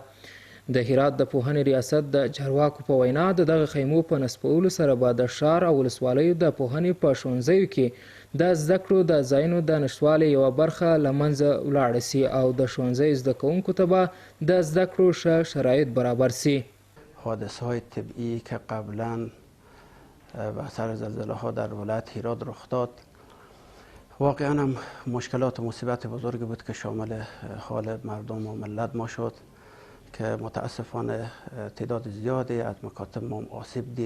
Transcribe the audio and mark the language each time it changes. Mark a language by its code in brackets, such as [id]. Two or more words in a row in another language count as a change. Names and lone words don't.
[ps] د هرات د پوهنې ریاست د چارواکو په وینا د دغه خیمو په نصبولو سره به د ښار او ولسوالیو د پوهنې په ښوونځیو کې د زده کړو د ځایونو د نشتوالي یوه برخه له منځه ولاړه سي او د ښوونځیو زده کوونکو ته به د زده کړو ښه شرایط برابر سي. [fa] حادثه‌های طبیعی که قبلا به اثر زلزله ها در ولایت هرات رخ داد واقعا هم مشکلات و مصیبت بزرگی بود که شامل حال مردم و ملت ما شد که متاسفانه تعداد زیادی از مکاتب ما آسیب دید